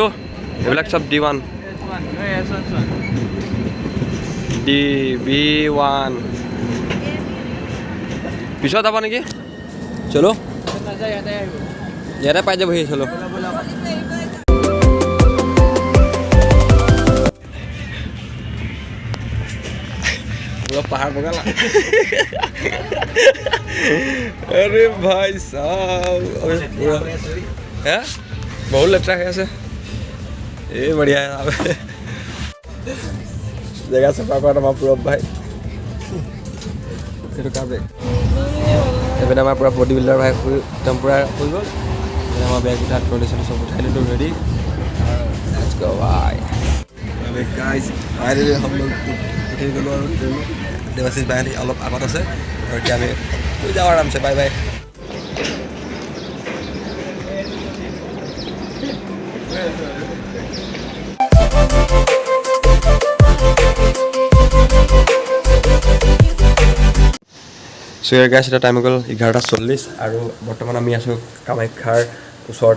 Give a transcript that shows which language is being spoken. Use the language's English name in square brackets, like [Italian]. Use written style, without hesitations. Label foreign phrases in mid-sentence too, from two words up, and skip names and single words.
[Assamese] এইবিলাক চব D1 DB1 পিছত যাব নেকি? চলো ইয়াতে পাই যাবহি। চলো পাহাৰ বগালা। [Hindi] अरे भाई साहब है बहुत [Assamese] লেতেৰা হৈ আছে। এই বঢ়িয়া জেগা চাফা কৰা আমাৰ পূৰৱ ভাই। সেইটো কাৰ বেগ? এইপিনে আমাৰ পূৰা বডি বিল্ডাৰ ভাই একদম পূৰা হৈ গ'ল। আমাৰ বেগ উঠা ট্ৰলি চব উঠাই দিলোঁ ৰেডি। [English] let's go [Assamese] भाई। [Hindi] अबे गाइस फाइनली हम लोग उठे [Assamese] ग'লো আৰু देवाशीष भाई অলপ আগত আছে আৰু এতিয়া আমি যাওঁ আৰামছে। [English] bye bye. so guys [Assamese] এটা টাইম হৈ গ'ল 11:40 আৰু বৰ্তমান আমি আছোঁ কামাখ্যাৰ ওচৰতে।